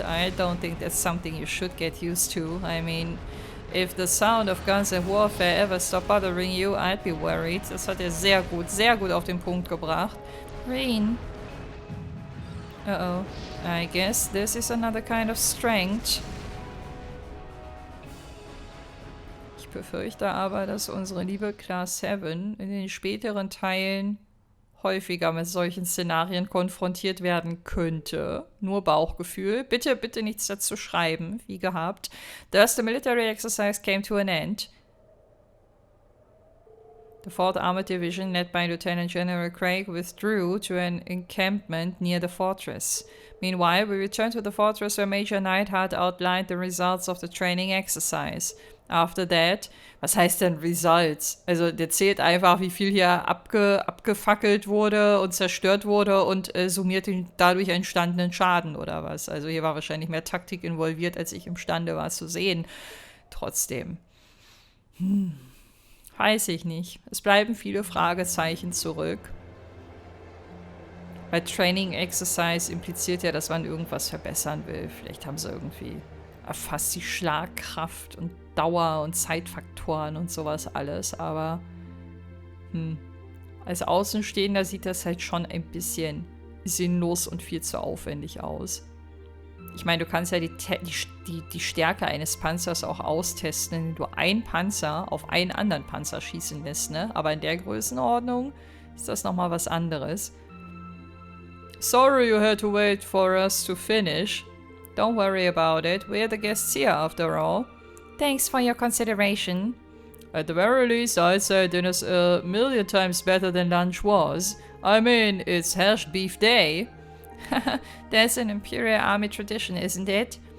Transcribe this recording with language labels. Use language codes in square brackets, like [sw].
[en] I don't think that's something you should get used to. I mean, if the sound of guns and warfare ever stop bothering you, I'd be worried. [de] Das hat er sehr gut auf den Punkt gebracht. [en] Green. Uh-oh. I guess this is another kind of strength. [de] Ich befürchte aber, dass unsere liebe Class 7 in den späteren Teilen häufiger mit solchen Szenarien konfrontiert werden könnte. Nur Bauchgefühl. Bitte, bitte nichts dazu schreiben, wie gehabt. [en] Thus, the military exercise came to an end. The 4th Armored Division, led by Lieutenant General Craig, withdrew to an encampment near the fortress. Meanwhile, we returned to the fortress where Major Neidhart outlined the results of the training exercise. After that, [de] was heißt denn Results? Also der zählt einfach, wie viel hier abgefackelt wurde und zerstört wurde und summiert den dadurch entstandenen Schaden oder was. Also hier war wahrscheinlich mehr Taktik involviert, als ich imstande war zu sehen. Trotzdem. Weiß ich nicht. Es bleiben viele Fragezeichen zurück. Weil Training Exercise impliziert ja, dass man irgendwas verbessern will. Vielleicht haben sie irgendwie erfasst die Schlagkraft und Dauer und Zeitfaktoren und sowas alles. Aber als Außenstehender sieht das halt schon ein bisschen sinnlos und viel zu aufwendig aus. Ich meine, du kannst ja die Stärke eines Panzers auch austesten, indem du einen Panzer auf einen anderen Panzer schießen lässt, ne? Aber in der Größenordnung ist das nochmal was anderes. [en] Sorry you had to wait for us to finish. Don't worry about it. We're the guests here after all. Thanks for your consideration. At the very least, I'd say dinner's a million times better than lunch was. I mean, it's hash beef day. That's an Imperial Army tradition, isn't it?